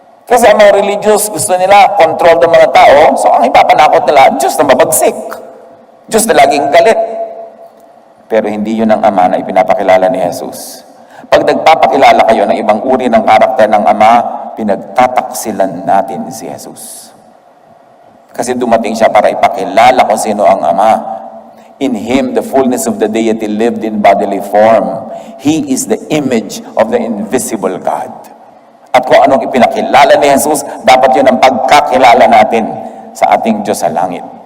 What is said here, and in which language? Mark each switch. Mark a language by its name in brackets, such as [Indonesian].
[Filipino] Kasi ang mga religious, gusto nila control ng mga tao, so ang ipapanakot nila, Diyos na mabagsik, Diyos na laging galit. Pero hindi yun ang ama na ipinapakilala ni Jesus. Pag nagpapakilala kayo ng ibang uri ng karakter ng Ama, pinagtataksilan natin si Jesus. Kasi dumating siya para ipakilala kung sino ang Ama. [English] In Him, the fullness of the deity lived in bodily form. He is the image of the invisible God. [Filipino] At kung anong ipinakilala ni Jesus, dapat yun ang pagkakilala natin sa ating Diyos sa langit.